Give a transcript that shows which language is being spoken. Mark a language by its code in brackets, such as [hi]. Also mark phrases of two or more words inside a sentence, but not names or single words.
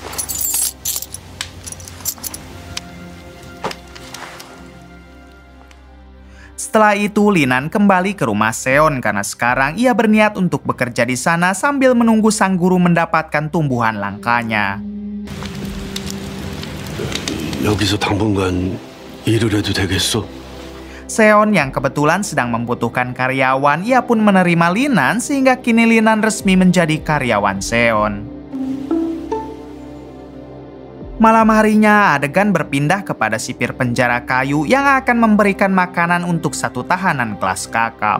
[id] Setelah itu, Linan kembali ke rumah Seon karena sekarang ia berniat untuk bekerja di sana sambil menunggu sang guru mendapatkan tumbuhan langkanya. [ko] 여기서 당분간 일을 해도 되겠어? [id] Seon yang kebetulan sedang membutuhkan karyawan, ia pun menerima Linan sehingga kini Linan resmi menjadi karyawan Seon. Malam harinya, adegan berpindah kepada sipir penjara kayu yang akan memberikan makanan untuk satu tahanan kelas kakap.